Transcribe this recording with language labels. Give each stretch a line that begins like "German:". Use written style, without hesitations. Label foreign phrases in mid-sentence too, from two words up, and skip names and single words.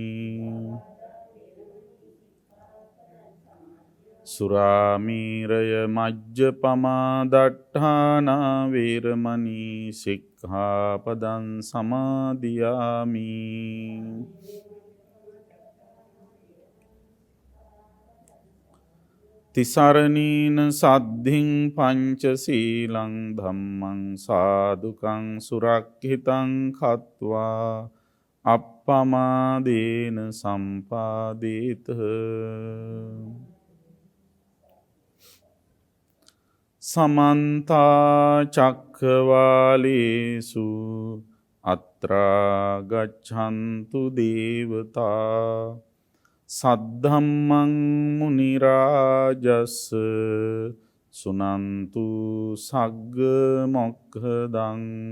Pali: සුරාමීරය මජ්ජපමා දට්ඨානා වේරමණී සික්ඛාපදං සමාදියාමි තිසරණීන සද්ධින් පංචසීලං ධම්මං සාදුකං සුරක්ඛිතං කତ୍වා අප්පමාදේන සම්පාදේත සමන්තා චක්ඛවාලේසු අත්‍රා ගච්ඡන්තු දේවතා සද්ධම්මං මුනි රාජස් සුනන්තු සග්ග මොක්ඛදං